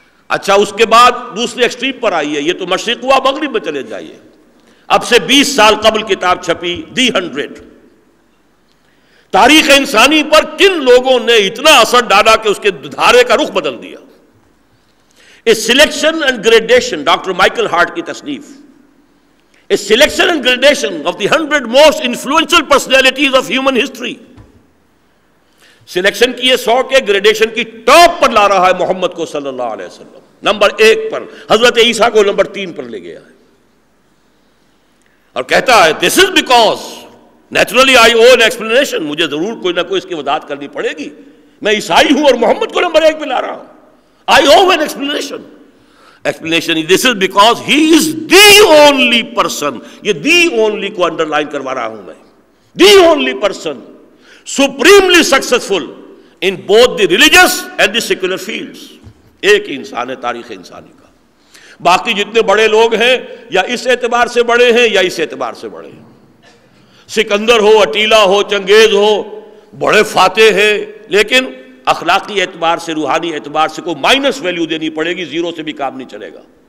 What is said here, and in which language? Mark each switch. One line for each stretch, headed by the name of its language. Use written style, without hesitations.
Urdu: اچھا، اس کے بعد دوسرے ایکسٹریم پر آئیے، یہ تو مشرق ہوا، مغرب میں چلے جائیے. اب سے 20 سال قبل کتاب چھپی دی 100. تاریخ انسانی پر کن لوگوں نے اتنا اثر ڈالا کہ اس کے دھارے کا رخ بدل دیا.
English: A selection and gradation،
Urdu: doctor Michael Hart کی تصنیف،
English: A selection and gradation of the 100 most influential personalities of human history.
Urdu: Selection کی 100 کے گریڈیشن کی ٹاپ پر لا رہا ہے محمد کو صلی اللہ علیہ وسلم. نمبر 1 پر حضرت عیسیٰ کو نمبر 3 پر لے گیا ہے، اور کہتا ہے
English: this is because naturally I owe an explanation،
Urdu: مجھے ضرور کوئی نہ کوئی اس کی وضاحت کرنی پڑے گی. میں عیسائی ہوں اور محمد کو نمبر 1 پہ لا رہا ہوں.
English: I owe an explanation. Explanation is this is because he is the only person.
Urdu: یہ
English: the only
Urdu: کو underline کروا رہا ہوں میں.
English: The only person supremely successful in both the religious and the secular fields.
Urdu: ایک انسان ہے تاریخ انسانی کا. باقی جتنے بڑے لوگ ہیں یا اس اعتبار سے بڑے ہیں یا اس اعتبار سے بڑے ہیں. سکندر ہو، اٹیلا ہو، چنگیز ہو، بڑے فاتح ہیں، لیکن اخلاقی اعتبار سے، روحانی اعتبار سے کوئی مائنس ویلیو دینی پڑے گی، زیرو سے بھی کام نہیں چلے گا.